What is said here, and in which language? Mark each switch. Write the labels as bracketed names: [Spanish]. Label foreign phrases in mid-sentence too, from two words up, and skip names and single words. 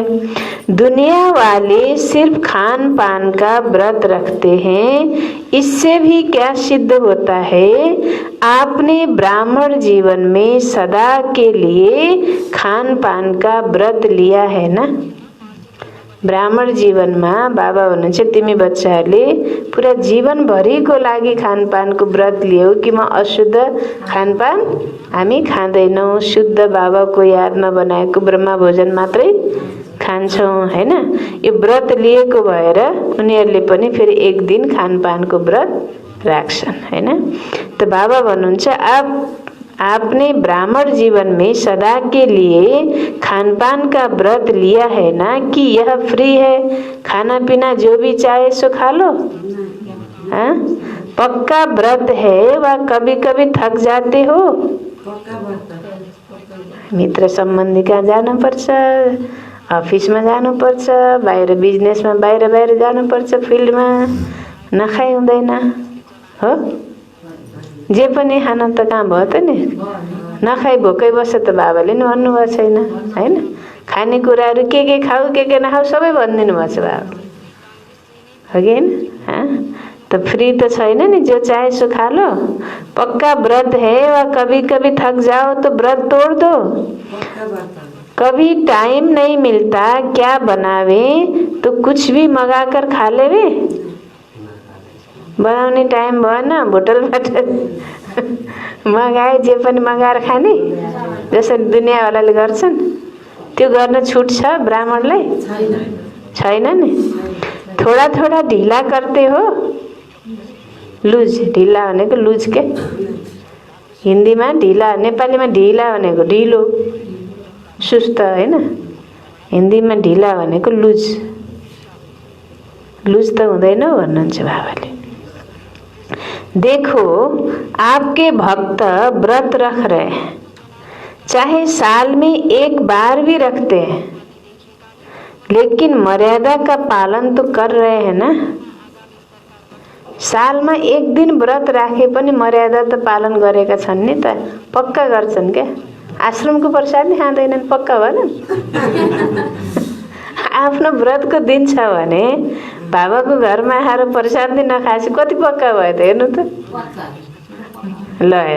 [Hindi] दुनिया वाले सिर्फ खान पान का व्रत रखते हैं, इससे भी क्या सिद्ध होता है? आपने ब्राह्मण जीवन में सदा के लिए खान पान का व्रत लिया है ना। [Nepali] ब्राह्मण जीवनमा बाबा भन्नुहुन्छ तिमी बच्चाहरूले पुरा जीवनभरिको लागि खानपानको व्रत लियौ कि म अशुद्ध खानपान हामी खाँदैनौँ, शुद्ध बाबाको यादमा बनाएको ब्रह्मा भोजन मात्रै खान्छौँ हैन। यो व्रत लिएको भएर उनीहरूले पनि फेरि एक दिन खानपानको व्रत राख्छन् हैन। [Hindi] तो [Nepali] बाबा भन्नुहुन्छ [Hindi] आपने ब्राह्मण जीवन में सदा के लिए खानपान का व्रत लिया है ना कि यह फ्री है, खाना पीना जो भी चाहे सो खा लो। हाँ, पक्का व्रत है वा कभी कभी थक जाते हो। [Nepali] मित्र सम्बन्धी कहाँ जानुपर्छ, अफिसमा जानुपर्छ, बाहिर बिजनेसमा बाहिर जानुपर्छ, फिल्डमा नखाइ हुँदैन हो। जे पनि खान त कहाँ भयो त नि, नखाइ भोकै बस्छ त बाबाले नि भन्नुभएको छैन हैन। खानेकुराहरू के खाऊ के नखाऊ सबै भनिदिनु भएको छ बाबाले, हो कि हैन। तो फ्री तो छैन नि, [Hindi] जो चाहे सो खा लो। पक्का व्रत है वा कभी कभी थक जाओ तो व्रत तोड़ दो। कभी टाइम नहीं मिलता क्या बनावे तो कुछ भी मंगा कर खा लेवे। [Nepali] बनाउने टाइम भएन होटलबाट मगाए जे पनि मगाएर खाने, जसरी दुनियाँवालाले गर्छन् त्यो गर्न छुट छ ब्राह्मणलाई छैन नि। [Hindi] थोड़ा थोड़ा ढिला करते हो, [Nepali] लुज, ढिला भनेको लुज के हिन्दीमा ढिला, नेपालीमा ढिला भनेको ढिलो सुस्त हैन। हिन्दीमा ढिला भनेको लुज, लुज त हुँदैन भन्नुहुन्छ बाबाले। [Hindi] देखो आपके भक्त व्रत रख रहे हैं, चाहे साल में एक बार भी रखते हैं, लेकिन मर्यादा का पालन तो कर रहे हैं ना। [Nepali] सालमा एक दिन व्रत राखे पनि मर्यादा त पालन गरेका छन् नि त, पक्का गर्छन् क्या। आश्रमको प्रसाद नि खाँदैनन्, पक्का भनन्। आफ्नो व्रतको दिन छ भने बाबाको घरमा आएर प्रसाद नि नखाएपछि कति पक्का भयो त, हेर्नु त ल हेर।